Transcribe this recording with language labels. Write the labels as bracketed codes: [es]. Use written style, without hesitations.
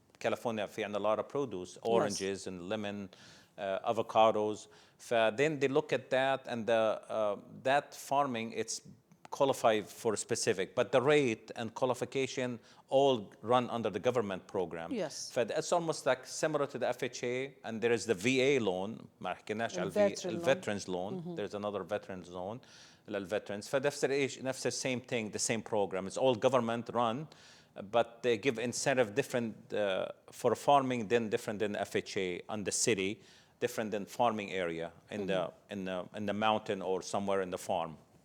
[en] California [ar] في عندنا [en] a lot of produce, oranges and lemon, avocados. Then they look at that and that farming it's qualify for specific, but the rate and qualification all run under the government program. Yes. It's almost like similar to the FHA, and there is the VA loan. [ar] ما حكيناش على [en] veterans loan. There's another veterans loan للveterans. [ar] نفس [en] the same thing, the same program. It's all government run, but they give incentive different for farming than different than FHA on the city, different than farming area in the mountain or somewhere in the farm.